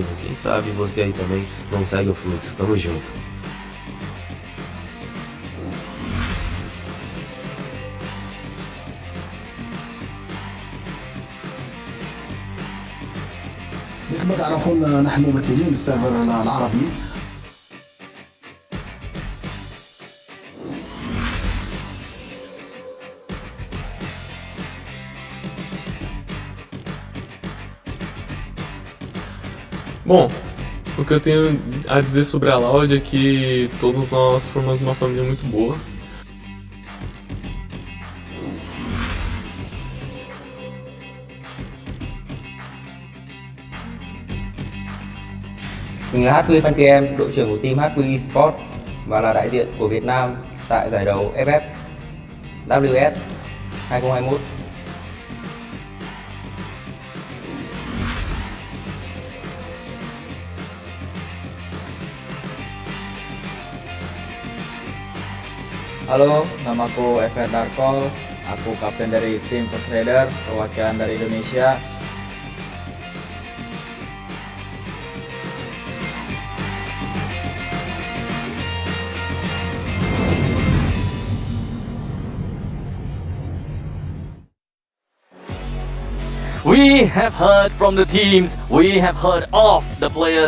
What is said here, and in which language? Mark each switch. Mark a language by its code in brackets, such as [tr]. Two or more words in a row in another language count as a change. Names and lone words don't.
[pt] Quem sabe você aí também não segue o fluxo. Tamo junto. [ar] مثل ما تعرفون نحن ممثلين السيرفر العربي. [pt] Bom, o que eu tenho a dizer sobre a Loud é que todos nós formamos uma família muito boa. [vi] Mình là HQ Fan KM, đội trưởng của team HQ Esports và là đại diện của Việt Nam tại giải đấu FF WS 2021. [id] Halo, namaku Evan Darkol. Aku kapten dari tim First Raider, perwakilan dari Indonesia. [en] We have heard from the teams, we have heard of the players.